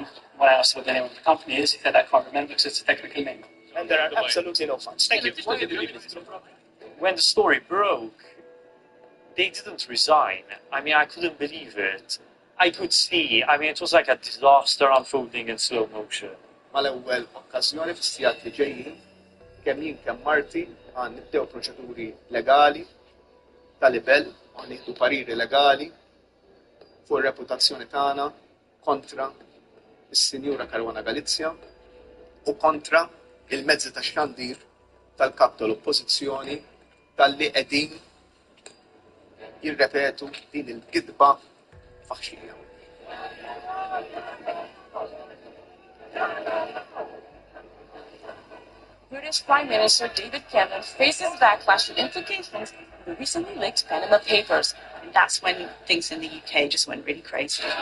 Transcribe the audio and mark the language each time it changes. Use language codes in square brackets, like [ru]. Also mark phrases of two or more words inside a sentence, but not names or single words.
[en] When I asked what the name of the company is, he said, I can't remember because it's a technical name. And there are absolutely no funds. Thank you. When the story broke, they didn't resign. I mean, I couldn't believe it. I could see. I mean, it was like a disaster unfolding in slow motion. [mt] Mal-ewwel okkażjoni fis-sigħat li ġejjin kemm jien kemm Marti għan nibdew proċeduri legali ta' livell għan nieħdu pariri legali fuq ir-reputazzjoni tagħna kontra is-Sinjura Caruana Galizia u kontra il-mezzi ta' xandir tal-kap tal-oppożizzjoni tal-li qegħdin jirrepetu din il-kidba faħxija. [en] British Prime Minister David Cameron faces backlash and implications of the recently leaked Panama Papers. And that's when things in the UK just went really crazy.